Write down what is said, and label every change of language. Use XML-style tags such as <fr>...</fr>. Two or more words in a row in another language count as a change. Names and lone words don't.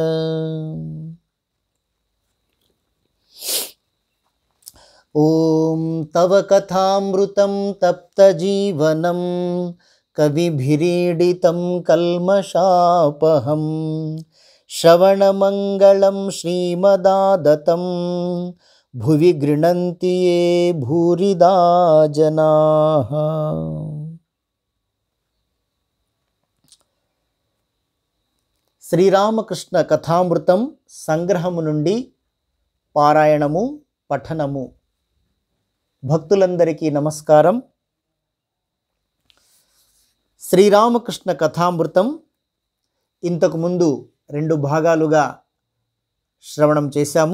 <sa>ॐ तव कथामृतं तप्तजीवनं कविभिरीडितं कल्मषापहं श्रवणमङ्गलं श्रीमदादतं भुवि गृह्णन्ति ये भूरिदा जनाः।</sa> <te>శ్రీరామకృష్ణ కథామృతం సంగ్రహము నుండి పారాయణము పఠనము. భక్తులందరికీ నమస్కారం. శ్రీరామకృష్ణ కథామృతం ఇంతకు ముందు 2 భాగాలుగా శ్రవణం చేశాము.</te>